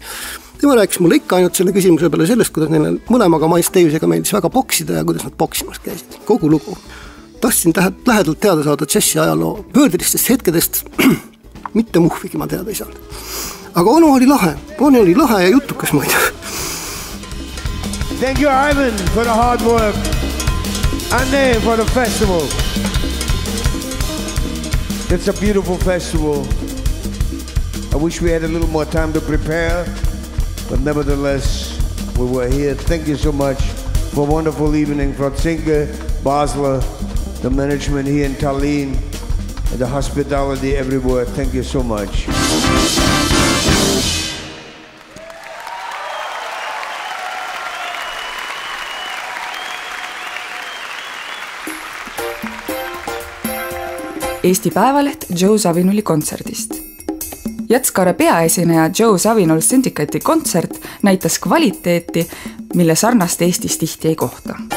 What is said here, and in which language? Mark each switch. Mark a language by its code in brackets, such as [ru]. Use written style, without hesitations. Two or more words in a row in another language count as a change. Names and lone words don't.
[et] Tema rääkis mulle ikka ainult selle küsimuse peale sellest, kuidas neile mõlemaga Miles Davisega meeldis väga boksida ja kuidas nad boksimas käisid. Kogu lugu. Tahtsin lähedalt teada saada džessi ajaloo pöördelistest hetkedest, mitte muhvigi ma teada ei saanud. Aga onu oli lahe ja jutukas muidu. [en] Thank you, Ivan, for the hard work and then for the festival. It's a beautiful festival. I wish we had a little more time to prepare, but nevertheless, we were here. Thank you so much for a wonderful evening from Helsinki, Basel, the management here in Tallinn, and the hospitality everywhere. Thank you so much. [et] Eesti Päevaleht Joe Zawinuli kontserdist. Jazz-Kaare peaesineja Joe Zawinul Syndicate'i kontsert näitas kvaliteeti, mille sarnast Eestis tihti ei kohta.